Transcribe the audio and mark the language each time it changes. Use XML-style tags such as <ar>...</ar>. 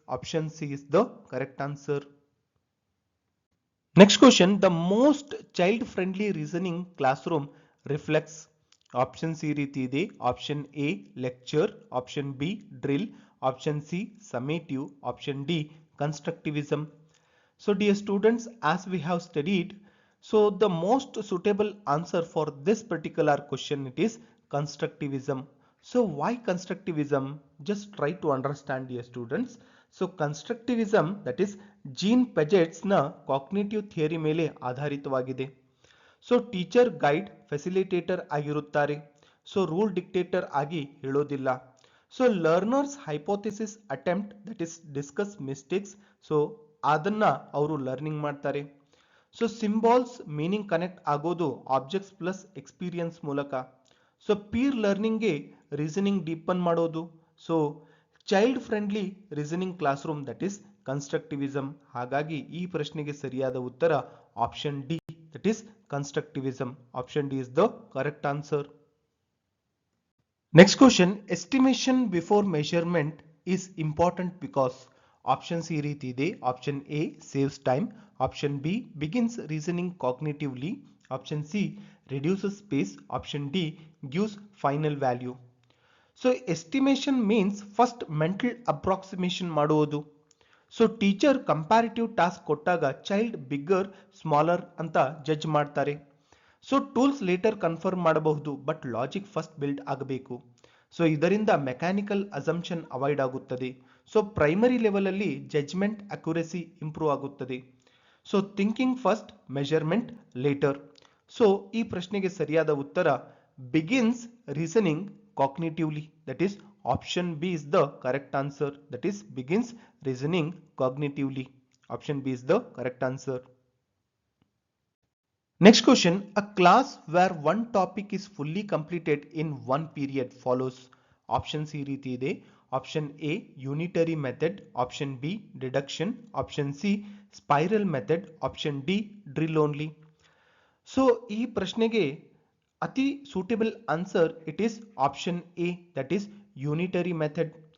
<en>Option C is the correct answer. Next question, the most child friendly reasoning classroom reflects. Options</en> <kn>ಈ ರೀತಿ ಇದೆ.</kn> <en>Option A lecture, option B drill, option C summative, option D constructivism. So dear students, as we have studied, so the most suitable answer for this particular question it is constructivism. So why constructivism? Just try to understand, dear students. So constructivism, that is Jean Piaget's na cognitive theory</en> <kn>ಮೇಲೆ ಆಧಾರಿತವಾಗಿದೆ.</kn> <en>so teacher guide facilitator</en> <kn>ಆಗಿರುತ್ತಾರೆ.</kn> <en>so rule dictator</en> <kn>ಆಗಿ ಹೇಳೋದಿಲ್ಲ.</kn> <en>So learners hypothesis attempt, that is discuss mistakes. So</en> <kn>ಅದನ್ನ ಅವರು</kn> <en>learning</en> <kn>ಮಾಡ್ತಾರೆ.</kn> <en>so symbols meaning connect</en> <kn>ಆಗೋದು</kn> <en>objects plus experience</en> <kn>ಮೂಲಕ.</kn> <en>so peer ಲರ್ನಿಂಗ್ಗೆ reasoning deepen</en> <kn>ಮಾಡೋದು.</kn> <en>So child friendly reasoning classroom, that is constructivism.</en> <kn>ಹಾಗಾಗಿ ಈ ಪ್ರಶ್ನೆಗೆ ಸರಿಯಾದ ಉತ್ತರ option D,</kn> <en>that is constructivism. Option D is the correct answer. Next question, estimation before measurement is important because. Options</en> <kn>ಈ ರೀತಿ ಇದೆ.</kn> <en>Option A saves time, Option B begins reasoning cognitively, Option C reduces space, Option D gives final value. So estimation means first mental approximation</en> <kn>ಮಾಡುವುದು.</kn> <en>so teacher comparative task</en> <kn>ಕೊಟ್ಟಾಗ</kn> <en>child bigger smaller</en> <kn>ಅಂತ</kn> <en>judge</en> <kn>ಮಾಡ್ತಾರೆ.</kn> <en>so tools later confirm</en> <kn>ಮಾಡಬಹುದು,</kn> <en>but logic first build</en> <kn>ಆಗಬೇಕು.</kn> <en>so</en> <kn>ಇದರಿಂದ</kn> <en>mechanical assumption avoid</en> <kn>ಆಗುತ್ತದೆ.</kn> <en>so primary level</en> <kn>ಅಲ್ಲಿ</kn> <en>Judgement accuracy improve ಆಗುತ್ತದೆ. So thinking first, measurement later. So</en> <kn>ಈ ಪ್ರಶ್ನೆಗೆ ಸರಿಯಾದ ಉತ್ತರ</kn> <en>Begins reasoning cognitively, that is option B is the correct answer, that is begins reasoning cognitively. Option B is the correct answer. Next question, a class where one topic is fully completed in one period follows. Options</en> <kn>ಈ ರೀತಿ ಇದೆ.</kn> <en>Option A unitary method, Option B deduction, Option C spiral method, Option D drill only. So</en> <kn>ಈ ಪ್ರಶ್ನೆಗೆ ಅತಿ</kn> <en>Suitable answer it is option A, that is unitary method.</en>